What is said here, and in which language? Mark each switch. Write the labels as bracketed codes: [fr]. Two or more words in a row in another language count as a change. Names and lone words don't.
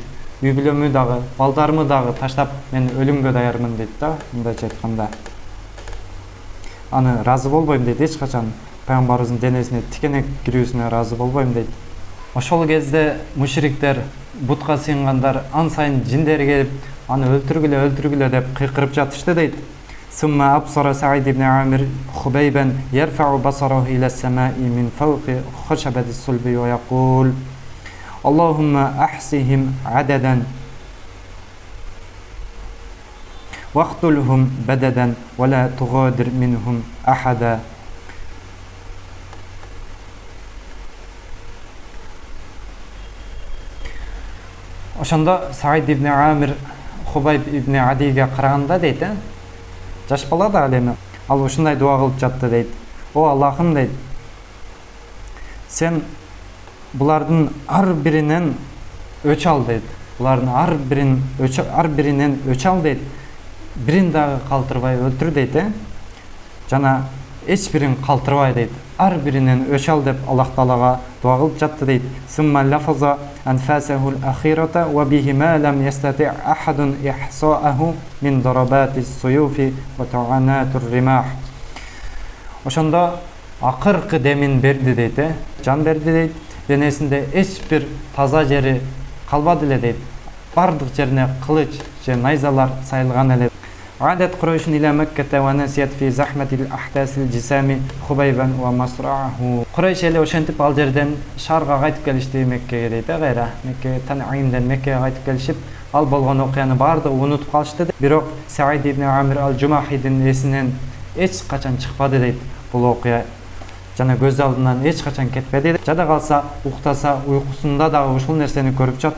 [ky] Үй бүлөмү дагы, балдарымы дагы таштап, мен өлүмгө даярмын дейт да, мындайча айтканда. Аны ыраазы болбойм дейт, эч качан пайгамбарыбыздын денесине тикенек кирүүсүнө ыраазы болбойм дейт. Ошол кезде мушриктер, бутка сыйынгандар ан сайын жиндер келип, аны өлтүргүлө деп кыйкырып жатышты дейт. [ar] ثم أبصر سعيد بن عامر خبيبا يرفع بصره إلى السماء من فوق خشبة الصلب ويقول اللهم أحصهم عددا واقتلهم بددا ولا تغادر منهم أحدا. [ky] Ошондо Саид ибн Амир Хубайб ибн Адиге караганда дейт, жаш бала да эми, ал ушундай дуа кылып жатты дейт: о Аллахым дейт, сен булардын ар биринен өч ал дейт. Булардын ар биринен өч ал дейт. Бирин дагы калтырбай өлтүр дейт, жана эч бирин калтырбай дейт. Ар биринен өч ал деп Аллах Таалага дуа кылып жатты дейт. [ar] ثم لفظ أنفاسه الأخيرة وبه ما لم يستطع أحد إحصاءه من ضربات السيوف وطعنات الرماح. [ky] Ошондо акыркы демин берди дейт, жан берди дейт. Денесинде эч бир таза жери калбады эле дейт. Бардык жерине кылыч же найзалар сайылган эле. [ar] عادت قريش إلى مكة ونسيت في زحمة الأحداث الجسام خبيبا ومصرعه. [ky] قريش эле ошентип ал жерден шаарга кайтып келишти, Меккеге дейт, кайра Мекке Танъимден Меккеге кайтып келишип, ал болгон окуяны баардыгы унутуп калышты. Бирок Саид ибн Амир ал-Жумахидин эсинен эч качан чыкпады дейт бул окуя. Жана көз алдынан эч качан кетпеди. Жада калса, уктаса, уйкусунда дагы ушул нерсени көрүп жатты.